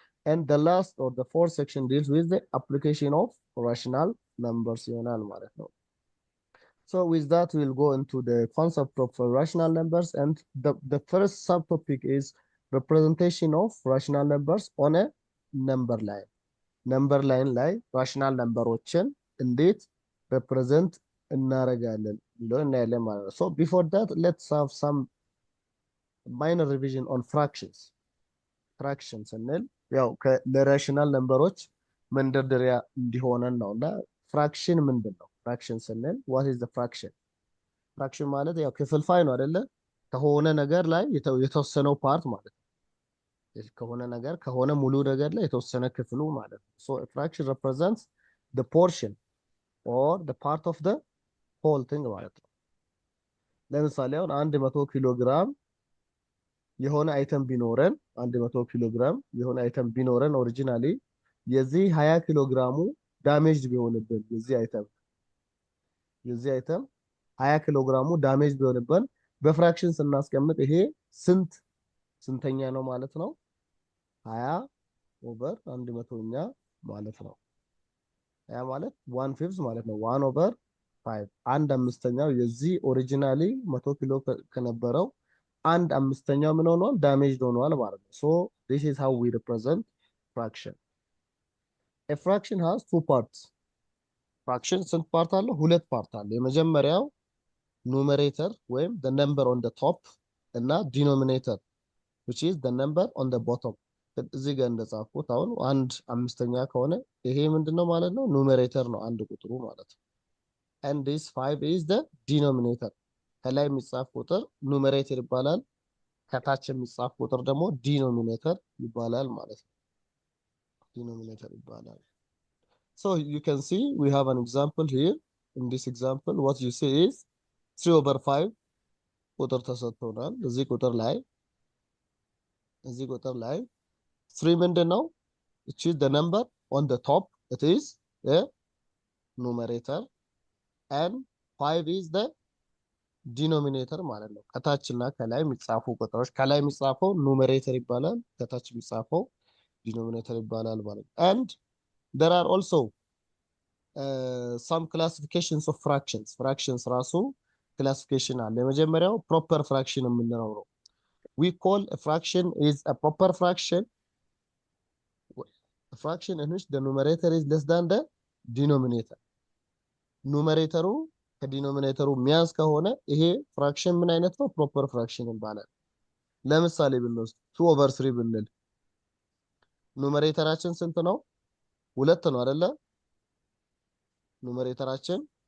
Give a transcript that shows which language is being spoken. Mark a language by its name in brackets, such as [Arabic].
[English] And the last or the fourth section deals with the application of rational numbers [Amharic] ይሆናል ማለት ነው. [English] So with that, we'll go into the concept of rational numbers, and the first subtopic is representation of rational numbers on a number line. [Amharic] Number line ላይ rational numberዎችን እንዴት represent እናደርጋለን ብሎ እናያለን ማለት ነው. [English] So before that, let's have some minor revision on fractions. [Amharic] Fractions እንል ያው ለራሽናል ነምበሮች መንደርደሪያ እንዲሆነን ነውና ፍራክሽን ምንድን ነው? ፍራክሽን ስንል [English] what is the fraction? [Amharic] ፍራክሽን ማለት ያው ክፍልፋይ ነው አይደለ? ከሆነ ነገር ላይ የተወሰነው ፓርት ማለት ነው። ከሆነ ነገር ከሆነ ሙሉ ነገር ላይ የተወሰነ ክፍሉ ማለት ነው። [English] So a fraction represents the portion or the part of the whole thing [Amharic] ማለት ነው። ለምሳሌ አሁን 100 ኪሎ ግራም የሆነ አይተም ቢኖረን 100 ኪሎ ግራም የሆነ አይተም ቢኖረን ኦሪጂናሊ የዚህ 20 ኪሎ ግራሙ ዳሜጅ ቢሆንብን የዚህ አይተም 20 ኪሎ ግራሙ ዳሜጅ ቢሆንብን በፍራክሽን ስናስቀምጥ ይሄ ስንተኛ ነው ማለት ነው? 20 ኦቨር 100ኛ ማለት ነው። ያ ማለት 1/5 ማለት ነው። 1 ኦቨር 5 አንድ አምስተኛው የዚህ ኦሪጂናሊ 100 ኪሎ ከነበረው አንድ አምስተኛው ምን ሆኗል? ዳሜጅድ ሆኗል ማለት ነው። [English] So this is how we represent fraction. A fraction has two parts. [Amharic] fraction ስንት ፓርት አለው? ሁለት ፓርት አለው። የመጀመሪያው ኑሜሬተር ወይም [English] the number on the top [Amharic] እና denominator [English] which is the number on the bottom. [Amharic] እዚህ ጋር እንደጻፍኩት አሁን አንድ አምስተኛ ከሆነ ይሄ ምንድነው ማለት ነው? ኑሜሬተር ነው አንድ ቁጥሩ ማለት ነው። [English] And this 5 is the denominator. [Amharic] ከላይ የሚጻፍ ቁጥር ኑሜሬተር ይባላል። ከታች የሚጻፍ ቁጥር ደግሞ ዲኖሚኔተር ይባላል ማለት ነው። ዲኖሚኔተር ይባላል። [English] So you can see we have an example here. In this example, what you see is 3 over 5 [Amharic] ቁጥር ተሰጥቶናል። እዚህ ቁጥር ላይ 3 ምንድን ነው? [English] It is the number on the top. It is a numerator, and 5 is the [Amharic] ዲኖሚኔተር ማለት ነው። ከታችና ከላይ የሚጻፉ ቁጥሮች ከላይ የሚጻፈው ኑሜሬተር ይባላል፣ ከታች የሚጻፈው ዲኖሚኔተር ይባላል ማለት ነው። [English] And there are also some classifications of fractions. [Amharic] fractions ራሱ classification አለ። የመጀመሪያው proper fraction የምንለው ነው። [English] We call a fraction is a proper fraction a fraction in which the numerator is less than the denominator. [Amharic] ኑሜሬተሩ ከዲኖሚኔተሩ ሚያንስ ከሆነ ይሄ ፍራክሽን ምን አይነት ነው? ፕሮፐር ፍራክሽን ይባላል። ለምሳሌ ብንወስድ 2 ኦቨር 3 ብንል ኑሜሬተራችን ስንት ነው? 2 ነው አይደለ? ኑሜሬተራችን